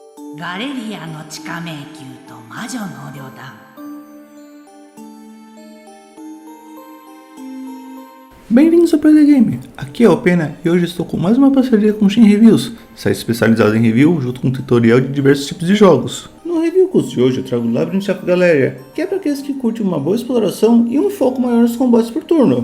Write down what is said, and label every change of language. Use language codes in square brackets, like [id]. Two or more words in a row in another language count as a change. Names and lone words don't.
[ja] ガレリアの地下迷宮と魔女の旅団。 [pt] Bem-vindos ao PD Game, aqui é o Pena e hoje estou com mais uma parceria com o Shin Reviews, site especializado em review junto com um tutorial de diversos tipos de jogos. No review curso de hoje eu trago o Labyrinth of Galeria, que é para aqueles que curtem uma boa exploração e um foco maior nos combates por turno.